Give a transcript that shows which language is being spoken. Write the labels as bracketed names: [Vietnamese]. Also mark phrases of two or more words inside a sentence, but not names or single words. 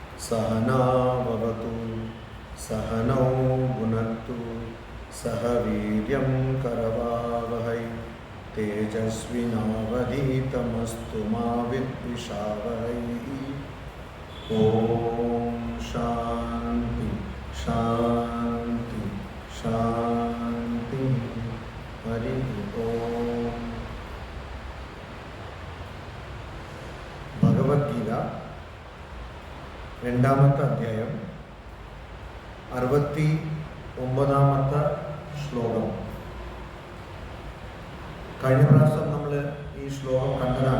[Sanskrit] सहनावतु सहनौ भुनक्तु सह वीर्यं करवावहै तेजस्विनावधीतमस्तु मा विद्विषावहै। ओम शांति शांति शांति। हरि ओम। [Malayalam] ഭഗവത്ഗീത രണ്ടാമത്തെ അധ്യായം 69ാമത്തെ ശ്ലോകം. കഴിഞ്ഞ പ്രാവശ്യം നമ്മൾ ഈ ശ്ലോകം കണ്ടതാണ്.